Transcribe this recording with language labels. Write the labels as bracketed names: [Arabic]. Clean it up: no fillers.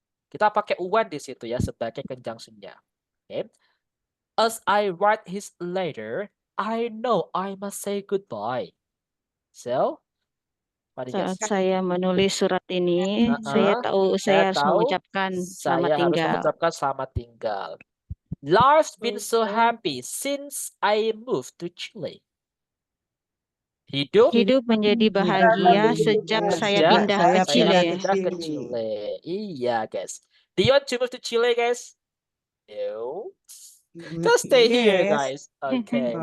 [Indonesian] Kita pakai when di situ ya sebagai conjunction-nya. Okay. [English] As I write his letter, I know I must say goodbye. So, [Indonesian] saat saya menulis surat ini, saya tahu saya harus mengucapkan selamat tinggal. [English] Life's been so happy since I moved to Chile. [Indonesian] Hidup menjadi bahagia sejak saya pindah ke Chile. Iya, guys. [English] Do you want to move to Chile, guys? No. Just stay here, guys. Okay.